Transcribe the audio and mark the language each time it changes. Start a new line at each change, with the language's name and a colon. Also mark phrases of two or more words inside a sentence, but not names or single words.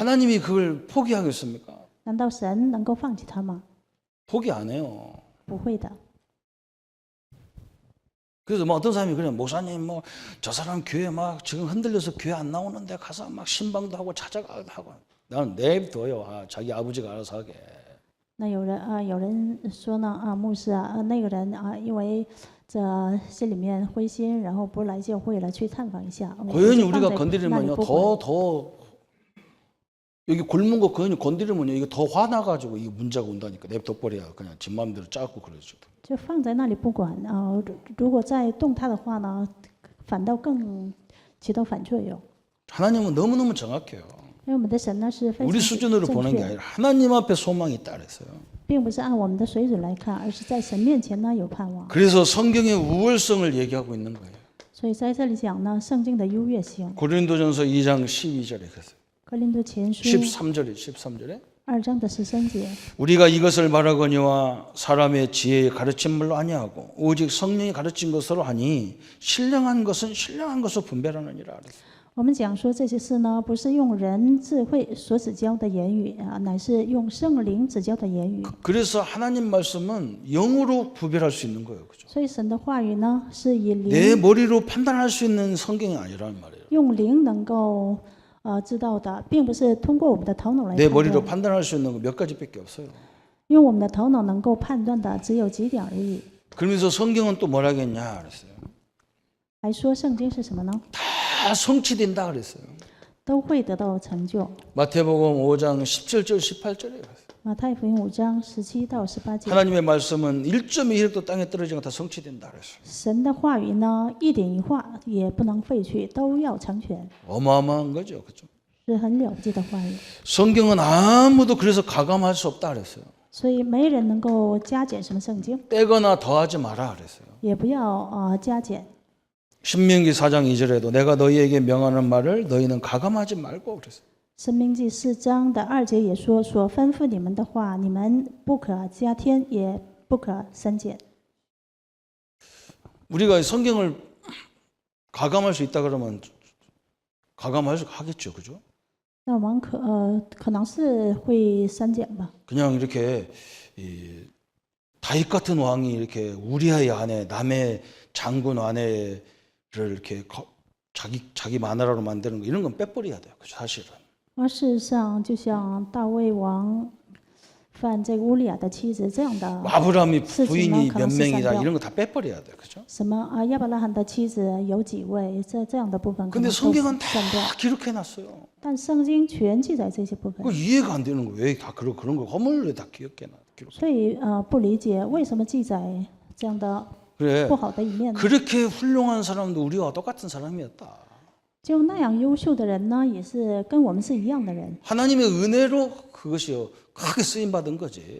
Korean: 하나님이 그걸 포기하겠습니까?
Chinese: 难道神能够放弃他吗？
Korean: 포기 안 해요.
Chinese: 不会的。
Korean: 그래서 뭐 어떤 사람이 그래 목사님 뭐 저 사람 교회 막 지금 흔들려서 교회 안 나오는데 가서 막 신방도 하고 찾아가도 하고 나는 내버려둬요. 자기 아버지가 알아서 하게.
Chinese: 那有人说呢牧师那个人因为这心里面灰心，然后不来教会了，去探访一下。
Korean: 고연히 우리가 건드리면요 더 여기 굶은 거 고연히 건드리면요 이거 더 화나가지고 이게 문제가 온다니까. 냅둬버려야 그냥 지 마음대로 짜고 그러죠.
Chinese: 就放在那里不管如果再动它的话呢，反倒更起到反作用。
Korean: 하나님은 너무너무 정확해요.
Chinese: 因为我们的神呢是非
Korean: 우리
Chinese: 常
Korean: 수준으로
Chinese: 正
Korean: 보는 게
Chinese: 确，
Korean: 아니라 하나님 앞에 소망이 있다 그랬어요.
Chinese: 并不是按我们的水准来看，而是在神面前呢有盼望。
Korean: 그래서 성경의 우월성을 얘기하고 있는 거예요.
Chinese: 所以在这里讲呢，圣经的优越性。
Korean: 고린도전서 2장 12절에 그랬어요.
Chinese: 哥林多前书
Korean: 13절에
Chinese: 2章的13节，
Korean: 우리가 이것을 말하거니와 사람의 지혜의 가르침물로 아니하고 오직 성령이 가르친 것으로 하니 신령한 것은 신령한 것으로 분별하느니라 그랬어요.
Chinese: 我们讲说这些事呢，不是用人智慧所指教的言语乃是用圣灵指教的言语。
Korean: 그래서 하나님 말씀은 영으로 구별할 수 있는 거예요. 그죠?
Chinese: 所以神的话语呢，是以
Korean: 내
Chinese: 灵
Korean: 머리로 판단할 수 있는 성경이 아니란 말이에요.
Chinese: 用灵能够知道的，并不是通过我们的头脑来
Korean: 내
Chinese: 判
Korean: 머리로
Chinese: 断。
Korean: 판단할 수 있는 거 몇 가지밖에 없어요.
Chinese: 用我们的头脑能够判断的只有几点而已。
Korean: 그러면서 성경은 또 뭐라겠냐 그랬어요.
Chinese: 还说圣经是什么呢？
Korean: 다 성취된다 그랬어요.
Chinese: 都会得到成就。
Korean: 마태복음 5장 17절 18절에 그랬어요.
Chinese: 马太福音5章17到18节，
Korean: 하나님의 말씀은 1.2획도 땅에 떨어지는 거 다 성취된다 그랬어요.
Chinese: 神的话语呢，一点一画也不能废去，都要成全，
Korean: 어마어마한 거죠. 그렇죠?
Chinese: 是很了不起的话语。
Korean: 성경은 아무도 그래서 가감할 수 없다 그랬어요.
Chinese: 所以没人能够加减什么圣经，
Korean: 떼거나 더하지 마라 그랬어요.
Chinese: 也不要加减。
Korean: 신명기 4장 2절에도 내가 너희에게 명하는 말을 너희는 가감하지 말고 그랬어요.
Chinese: 申命记4章的2节也说：所吩咐你们的话，你们不可加添，也不可删减。
Korean: 우리가 성경을 가감할 수 있다 그러면 가감하겠죠, 그죠?
Chinese: 那我们可能是会删减吧。
Korean: 그냥 이렇게 다윗 같은 왕이 이렇게 우리아의 아내, 남의 장군 아내를 이렇게 자기 마누라로 만드는 거 이런 건 빼버려야 돼요, 그죠? 사실은.
Chinese: 而事实上，就像大卫王犯这个乌利亚的妻子这样的
Korean: 아브라함이
Chinese: 事情
Korean: 부인이
Chinese: 呢，可
Korean: 몇
Chinese: 能是删
Korean: 명이다
Chinese: 掉。
Korean: 이런 거 다 빼버려야 돼요, 그죠?
Chinese: 什么亚伯拉罕的妻子有几位？这样的部分可
Korean: 근데
Chinese: 能都
Korean: 성경은
Chinese: 删掉。
Korean: 다 기록해놨어요.
Chinese: 但圣经全记载这些部分，
Korean: 그 이해가 안 되는 거예요. 왜 다 그런 거 허물을 다 기록해놔?
Chinese: 所以不理解为什么记载这样的
Korean: 그래.
Chinese: 不好的一面呢？
Korean: 그렇게 훌륭한 사람도 우리와 똑같은 사람이었다.
Chinese: 就那样优秀的人呢，也是跟我们是一样的人，
Korean: 하나님의 은혜로 그것이 크게 쓰임 받은 거지.